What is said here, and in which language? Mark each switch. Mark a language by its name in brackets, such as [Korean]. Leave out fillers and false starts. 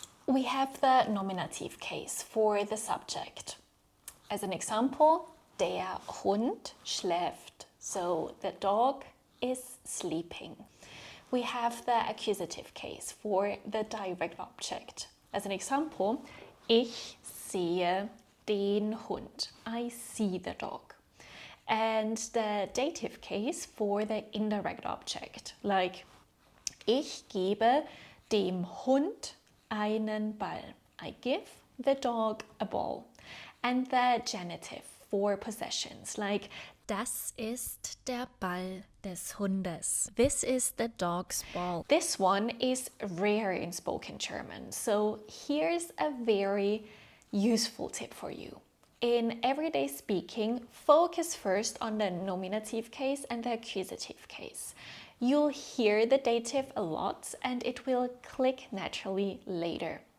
[English] We have the nominative case for the subject. As an example, [German] der Hund schläft, [English] so the dog is sleeping. We have the accusative case for the direct object. As an example, [German] ich sehe den Hund. [English] I see the dog. And the dative case for the indirect object, like [German] ich gebe dem Hund einen Ball. [English] I give the dog a ball. And the genitive for possessions, like [German] das ist der Ball des Hundes. [English] This is the dog's ball. This one is rare in spoken German, so here's a very useful tip for you. In everyday speaking, focus first on the nominative case and the accusative case. You'll hear the dative a lot and it will click naturally later.